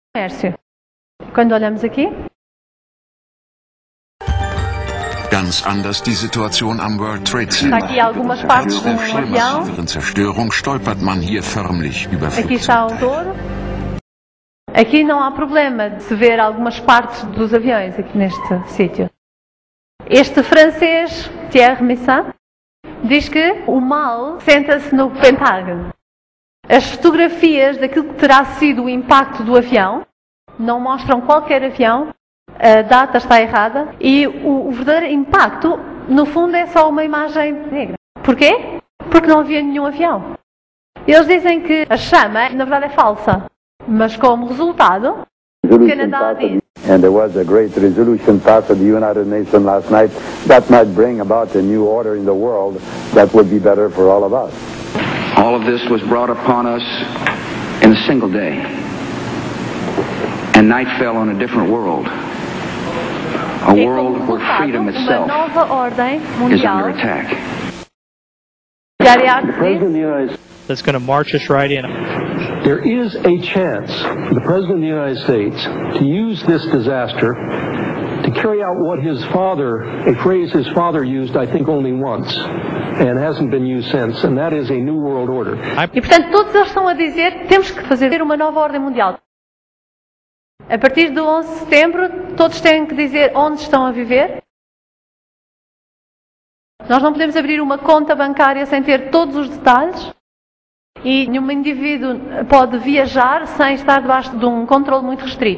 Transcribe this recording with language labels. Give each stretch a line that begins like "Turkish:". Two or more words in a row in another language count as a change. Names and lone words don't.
Portuguese: comércio. Quando olhamos aqui,
German: Ganz anders die Situation am World Trade
Portuguese: está
German: Center.
Portuguese: aqui algumas partes de
German: Der
Portuguese: um avião.
German: vielmassiven Zerstörung stolpert man hier förmlich über
Portuguese: Aqui está o
German: Flugzeugteile.
Portuguese: touro. Aqui não há problema de se ver algumas partes dos aviões aqui neste sítio. Este francês, Thierry Meyssan, diz que o mal senta-se no Pentágono. As fotografias daquilo que terá sido o impacto do avião não mostram qualquer avião, a data está errada e o verdadeiro impacto, no fundo, é só uma imagem negra. Porquê? Porque não havia nenhum avião. Eles dizem que a chama, na verdade, é falsa, mas como resultado, o Canadá diz.
English: And there was a great resolution passed at the United Nations last night that might bring about a new order in the world that would be better for all of us. All of this was brought upon us in a single day. And night fell on a different world. A
Portuguese: E como
English: world where freedom
Portuguese: resultado, uma
English: itself
Portuguese: nova ordem
English: is
Portuguese: mundial.
English: under attack.
Portuguese: Gariac
English: The President of
Portuguese: diz,
English: the United States, That's going to march us right in. there is a chance for the President of the United States to use this disaster to carry out what his father, a phrase his father used, I think, only once, and hasn't been used since, and that is a new world order.
Portuguese: e portanto todos eles estão a dizer que temos que fazer uma nova ordem mundial. A partir do 11 de setembro, todos têm que dizer onde estão a viver. Nós não podemos abrir uma conta bancária sem ter todos os detalhes. E nenhum indivíduo pode viajar sem estar debaixo de um controle muito restrito.